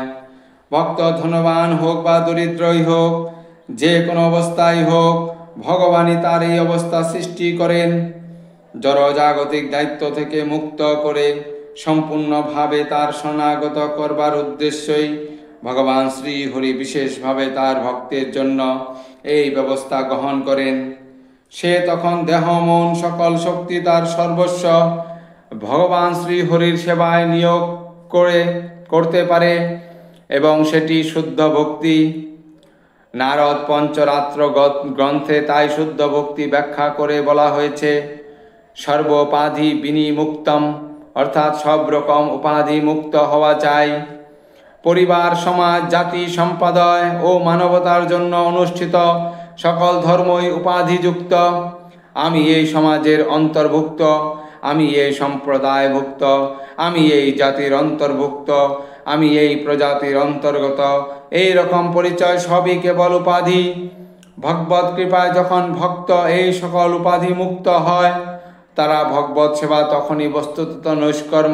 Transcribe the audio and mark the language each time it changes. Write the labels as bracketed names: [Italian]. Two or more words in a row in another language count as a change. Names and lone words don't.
[Bangla] ভক্ত ধনবান হোক বা দরিদ্রই হোক, যে কোনো অবস্থায় হোক, ভগবানই তার এই অবস্থা সৃষ্টি করেন। জড় জাগতিক দায়িত্ব থেকে মুক্ত করে সম্পূর্ণ ভাবে তার শরণাগত করবার উদ্দেশ্যেই ভগবান শ্রী হরি বিশেষ ভাবে তার ভক্তের জন্য এই ব্যবস্থা গ্রহণ করেন। সে তখন দেহ মন সকল শক্তি তার সর্বস্ব ভগবান শ্রী হরির সেবায় নিয়োগ করতে পারে এবং সেটি শুদ্ধ ভক্তি। নারদ পঞ্চরাত্র গ্রন্থে তাই শুদ্ধ ভক্তি ব্যাখ্যা করে বলা হয়েছে, [Sanskrit] सर्वोपाधि विनिमुक्तम, [Bangla] অর্থাৎ সব রকম উপাধি মুক্ত হওয়া চাই। পরিবার সমাজ জাতি সম্প্রদায় ও মানবতার জন্য অনুষ্ঠিত সকল ধর্মই উপাধিযুক্ত। आमी এই সমাজের অন্তর্ভুক্ত, আমি এই সম্প্রদায়ভুক্ত, আমি এই জাতির অন্তর্ভুক্ত, আমি এই প্রজাতির অন্তর্গত, এই রকম পরিচয় সবই কেবল উপাধি। ভগবত কৃপায় যখন ভক্ত এই সকল উপাধি মুক্ত হয় তারা ভগবত সেবা তখনই বস্তুতত নৈষ্কর্ম।